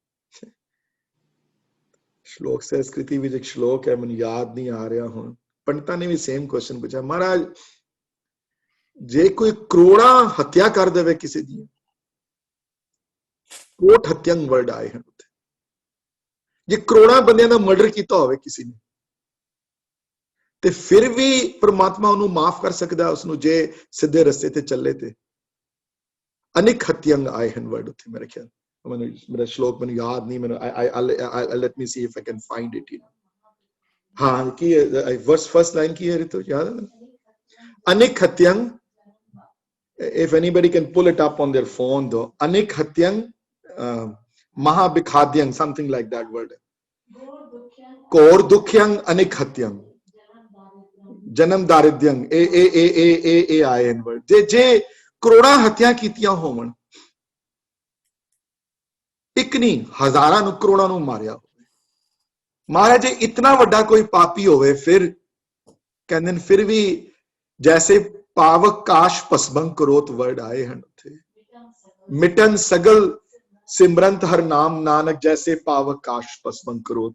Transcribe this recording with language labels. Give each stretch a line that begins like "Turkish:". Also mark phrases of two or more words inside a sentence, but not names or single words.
Punjabi: ਸ਼ਲੋਕ ਸੰਸਕ੍ਰਿਤੀ ਵਿੱਚ ਇੱਕ ਸ਼ਲੋਕ ਹੈ, ਮੈਨੂੰ ਯਾਦ ਨਹੀਂ ਆ ਰਿਹਾ ਹੁਣ, ਪੰਡਤਾਂ ਨੇ ਵੀ
English: same question
Punjabi: ਪੁੱਛਿਆ, ਮਹਾਰਾਜ ਜੇ ਕੋਈ ਕਰੋੜਾਂ ਹੱਤਿਆ ਕਰ ਦੇਵੇ ਕਿਸੇ ਦੀ, ਕੋਟ ਹੱਤਿਅੰਗ ਵਰਡ ਆਏ ਹਨ ਉੱਥੇ, ਜੇ ਕਰੋੜਾਂ ਬੰਦਿਆਂ ਦਾ ਮਰਡਰ ਕੀਤਾ ਹੋਵੇ ਕਿਸੇ ਨੇ, ਤੇ ਫਿਰ ਵੀ ਪ੍ਰਮਾਤਮਾ ਉਹਨੂੰ ਮਾਫ ਕਰ ਸਕਦਾ ਉਸਨੂੰ ਜੇ ਸਿੱਧੇ ਰਸਤੇ ਤੇ ਚੱਲੇ ਤੇ। ਅਨੇਕ ਹੱਤਿਅੰਗ ਆਏ ਹਨ ਵਰਡ ਉੱਥੇ, ਮੇਰੇ ਖਿਆਲ ਮੈਨੂੰ ਮੇਰਾ ਸ਼ਲੋਕ ਮੈਨੂੰ ਯਾਦ ਨਹੀਂ, ਮੈਨੂੰ
English: let me see if I can find it.
Punjabi: ਹਾਂ, ਕੀ
English: verse first line
Punjabi: ਕੀ ਹੈ ਰਿਤੂ, ਯਾਦ ਹੈ? ਅਨੇਕ ਹੱਤਿਅੰਗ,
English: if anybody can pull it up on their phone though,
Punjabi: ਅਨਿਕ ਹਤਿਅੰ ਮਹਾਬਿਖਾਦਿਅੰ,
English: something like that word,
Punjabi: ਕੋਰ ਦੁਖਿਅੰ ਅਨਿਕ ਹਤਿਅੰ ਜਨਮ ਦਾਰਿਦ੍ਰੰ, a ayen word, je ਕਰੋੜਾਂ ਹੱਤਿਆ ਕੀਤੀਆਂ ਹੋਵਣ, ਇੱਕ ਨਹੀਂ ਹਜ਼ਾਰਾਂ ਨੂੰ ਕਰੋੜਾਂ ਨੂੰ ਮਾਰਿਆ ਹੋਵੇ, ਮਹਾਰਾਜ ਜੇ ਇਤਨਾ ਵੱਡਾ ਕੋਈ ਪਾਪੀ ਹੋਵੇ, ਫਿਰ ਕਹਿੰਦੇ ਨੇ ਫਿਰ ਵੀ ਜੈਸੇ ਪਾਵਕ ਕਾਸ਼ ਭਸਮੰ ਕਰੋਤ ਵਰਡ ਆਏ ਹਨ ਉੱਥੇ, ਮਿਟਨ ਸਗਲ ਸਿਮਰੰਤ ਹਰ ਨਾਮ ਨਾਨਕ ਜੈਸੇ ਪਾਵਕ ਕਾਸ਼ ਭਸਮੰ ਕਰੋਤ।